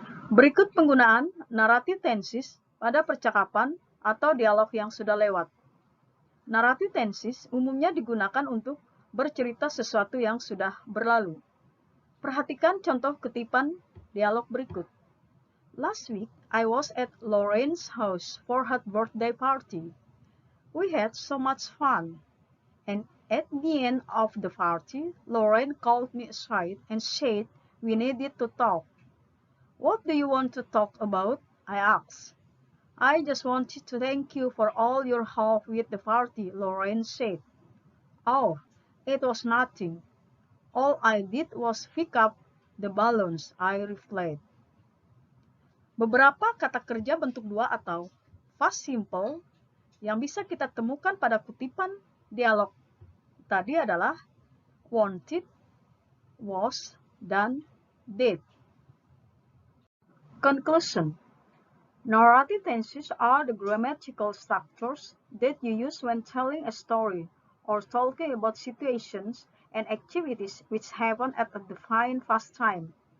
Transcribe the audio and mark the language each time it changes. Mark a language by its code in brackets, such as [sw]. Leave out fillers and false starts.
[id] Berikut penggunaan narrative tenses pada percakapan atau dialog yang sudah lewat. Narrative tenses umumnya digunakan untuk bercerita sesuatu yang sudah berlalu. Perhatikan contoh kutipan dialog berikut. [en] Last week, I was at Lauren's house for her birthday party. We had so much fun. And at the end of the party, Lauren called me aside and said we needed to talk. What do you want to talk about? I asked. I just wanted to thank you for all your help with the party, Lauren said. Oh, it was nothing. All I did was pick up the balloons, I replied. [id] Beberapa kata kerja bentuk 2 atau past simple yang bisa kita temukan pada kutipan dialog tadi adalah wanted, was, dan did. [en] Conclusion. Narrative tenses are the grammatical structures that you use when telling a story or talking about situations and activities which happen at a defined past time.